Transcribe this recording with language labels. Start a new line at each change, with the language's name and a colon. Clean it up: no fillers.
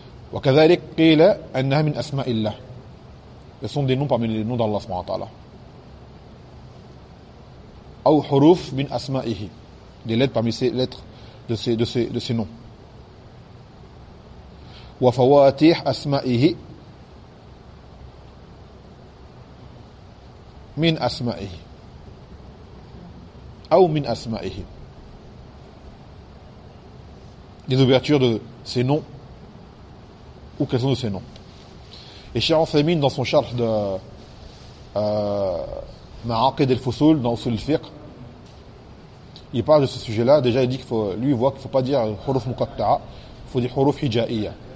Arabic: Wa kadhalik qila annaha min asma'illah.
French: Ce sont des noms parmi les noms d'Allah subhanahu wa ta'ala.
Arabic: Aw huruf min asma'ihi.
French: Des lettres parmi ces lettres de ces noms.
Arabic: وفواتيح أسمائه من أسمائه أو من أسمائه.
French: Les ouvertures de ses noms ou quels sont de ses noms. Et Cheikh Othaymine, dans son charh de Ma'aqid al-Fusul dans Usul al-Fiqh, il parle de ce sujet-là. Déjà, il dit qu'il faut, lui, il voit qu'il ne faut pas dire huruf muqatta'a, il faut dire huruf hija'iyya.